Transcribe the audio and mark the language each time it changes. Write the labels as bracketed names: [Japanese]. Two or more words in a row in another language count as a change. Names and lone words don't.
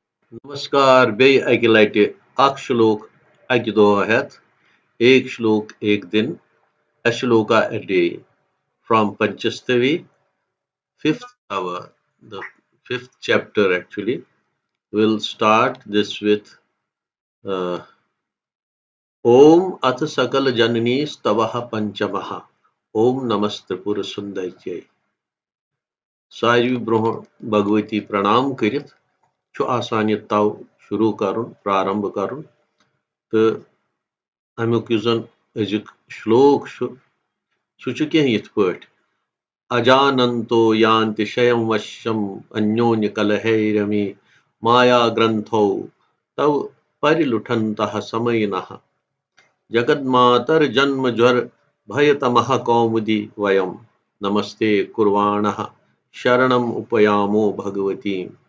[Kashmiri] नमस्कार बे अकि लटि अख श्लोक अकि दोह हेथ [Hindi] एक श्लोक एक दिन [English] a shloka a day from Panchastawi, fifth hour, the fifth chapter actually. We'll start this with uh, [Sanskrit] ॐ अथ सकल जननी स्तवः पञ्चमः ॐ नमः त्रिपुरसुन्दरी. [Kashmiri] सारी ब्रोह भगवती प्रणाम करित आसान यह तव शुरू कर प्रारंभ कर तो अमुक जन अजुक श्लोक सह यथ पाठ [Sanskrit] अजानन्तो यान्ति शयं वश्यम् अन्योन्य कलहैरमि माया ग्रंथौ तव परिलुठन्तः समयिनः जगन्मातर जन्म ज्वर भयतमः कौमुदी वयं नमस्ते कुर्वाणः शरणम् उपयामो भगवतीम्